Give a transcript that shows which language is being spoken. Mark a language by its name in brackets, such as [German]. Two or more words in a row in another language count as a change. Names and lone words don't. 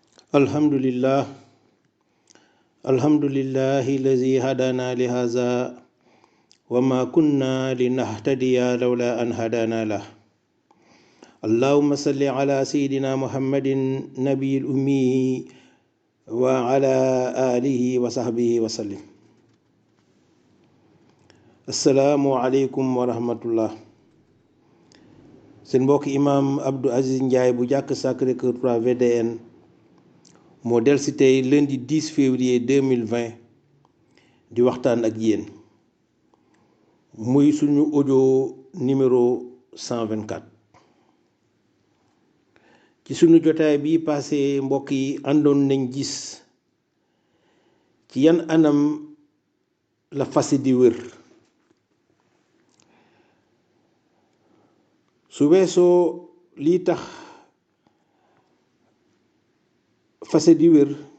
[Arabic] الحمد لله الذي هدانا لهذا وما كنا لنهتدي لولا أن هدانا له اللهم صل على سيدنا محمد نبي الأمي وعلى آله وصحبه وسلم السلام عليكم ورحمة الله [Wolof] seen mbokk imam Abdou Aziz Ndiaye bu jàkk Sacré-Cœur 3 VDN moo del si tey [French] lundi 10 février 2020 [Wolof] di waxtaan ak yéen muy suñu [French] audio numéro [Wolof] 124 ci suñu jotaay bi passé mbokk yi àndoon nañ gis ci yan anam la fase di wér su weesoo lii tax fase di wér